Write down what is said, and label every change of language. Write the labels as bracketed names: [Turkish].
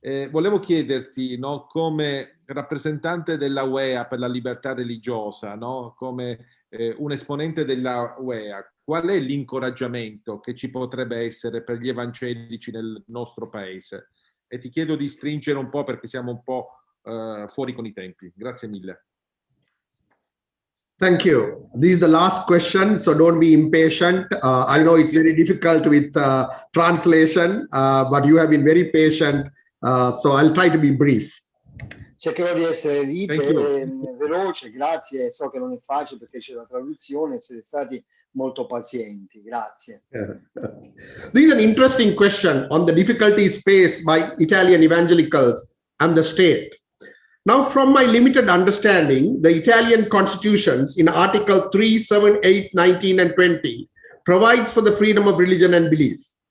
[Italian] Volevo chiederti, no, come rappresentante della UEA per la libertà religiosa, no, come un esponente della UEA, qual è l'incoraggiamento che ci potrebbe essere per gli evangelici nel nostro paese? E ti chiedo di stringere un po' perché siamo un po' fuori con i tempi. Grazie mille. [English] Thank you. This is the last question, so don't be impatient. I know it's very difficult with translation, but you have been very patient, so I'll try to be brief. [Italian] Cercherò di essere veloce, grazie. So che non è facile perché c'è la traduzione, siete stati molto pazienti, grazie. [English] This is an interesting question on the difficulties faced by Italian evangelicals and the state. Now, from my limited understanding, the Italian constitutions in Article 3, 7, 8, 19, and 20 provides for the freedom of religion and belief.